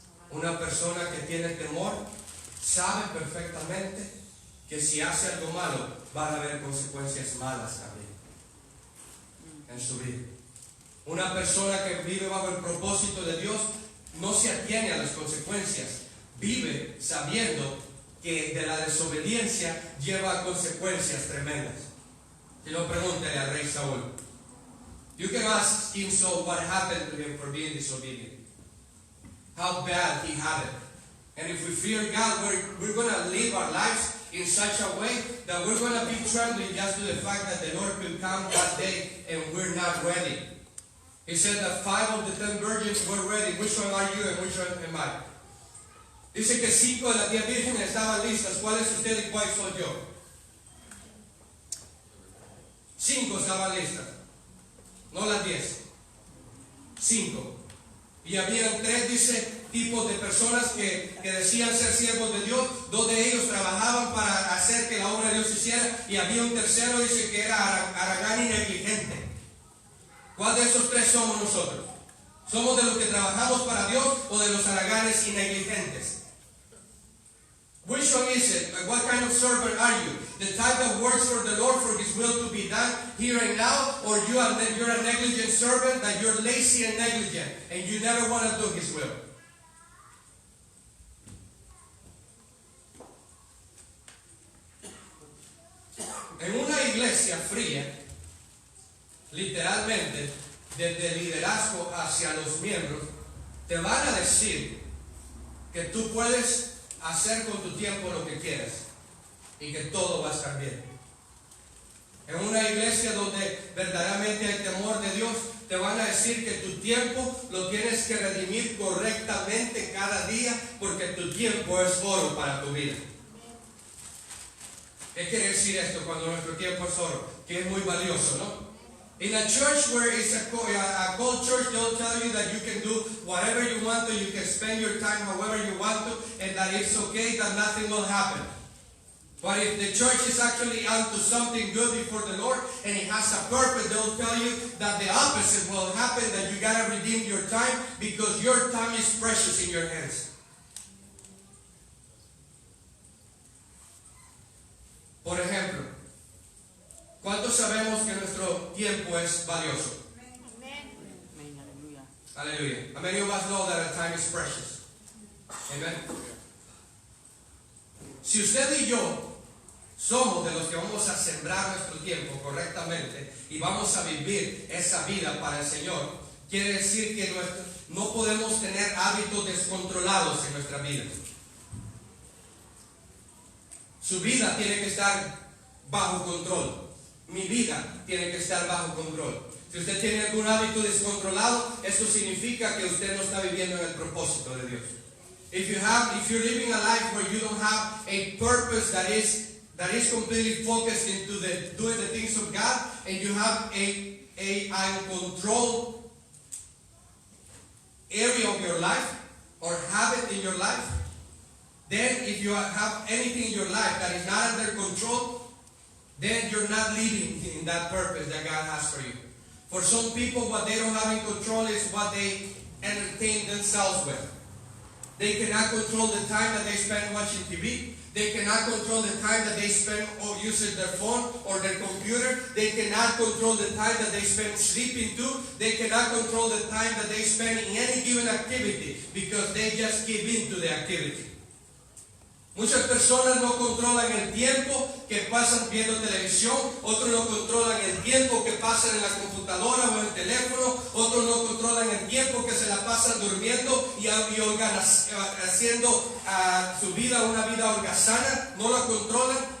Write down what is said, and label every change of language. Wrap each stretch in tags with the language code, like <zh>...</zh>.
<es>Una persona que tiene temor sabe perfectamente que si hace algo malo van a haber consecuencias malas también en su vida. Una persona que vive bajo el propósito de Dios no se atiene a las consecuencias, vive sabiendo que de la desobediencia lleva a consecuencias tremendas. Si no, pregúntele al rey Saúl.</es> <en>You can ask King Saul what happened to him for being disobedient. How bad he had it. And if we fear God, we're going to live our lives in such a way that we're going to be trembling just to the fact that the Lord could come that day and we're not ready. He said that 5 of the 10 virgins were ready. Which one are you and which one am I?</en> <es>Dice que 5 de las 10 vírgenes estaban listas. ¿Cuál es usted y cuál soy yo? 5 estaban listas. No las 10. 5. Y habían 3, dice, tipos de personas que decían ser siervos de Dios. 2 de ellos trabajaban para hacer que la obra de Dios se hiciera. Y había un tercero, dice, que era haragán y negligente. ¿Cuál de esos 3 somos nosotros? ¿Somos de los que trabajamos para Dios o de los haraganes y negligentes?</es> <en>Which one is it? What kind of servant are you? The type that works for the Lord for His will to be done here and now, or you're a negligent servant, that you're lazy and negligent and you never want to do His will?</en> <es>iglesia fría, literalmente, desde el liderazgo hacia los miembros, te van a decir que tú puedes hacer con tu tiempo lo que quieras y que todo va a estar bien. En una iglesia donde verdaderamente hay temor de Dios, te van a decir que tu tiempo lo tienes que redimir correctamente cada día, porque tu tiempo es oro para tu vida. ¿Qué quiere decir esto cuando nuestro tiempo es oro? Que es muy valioso, ¿no?</es> <en>In a church where it's a cold church, they'll tell you that you can do whatever you want to, you can spend your time however you want to, and that it's okay, that nothing will happen. But if the church is actually unto something good before the Lord, and it has a purpose, they'll tell you that the opposite will happen, that you gotta redeem your time, because your time is precious in your hands.</en> <es>Por ejemplo, ¿cuántos sabemos que nuestro tiempo es valioso? Amén, aleluya.</es> <en>Hallelujah. How many of us know that our time is precious? Amen.</en> <es>Si usted y yo somos de los que vamos a sembrar nuestro tiempo correctamente y vamos a vivir esa vida para el Señor, quiere decir que no podemos tener hábitos descontrolados en nuestra vida. Su vida tiene que estar bajo control. Mi vida tiene que estar bajo control. Si usted tiene algún hábito descontrolado, eso significa que usted no está viviendo en el propósito de Dios.</es> <en>If you're living a life where you don't have a purpose that is completely focused into doing the things of God, and you have a uncontrolled area of your life or habit in your life, then if you have anything in your life that is not under control, then you're not living in that purpose that God has for you. For some people, what they don't have in control is what they entertain themselves with. They cannot control the time that they spend watching TV. They cannot control the time that they spend using their phone or their computer. They cannot control the time that they spend sleeping too. They cannot control the time that they spend in any given activity, because they just give in to the activity.</en> <es>Muchas personas no controlan el tiempo que pasan viendo televisión, otros no controlan el tiempo que pasan en la computadora o en el teléfono, otros no controlan el tiempo que se la pasan durmiendo y haciendo su vida una vida holgazana, no la controlan.</es>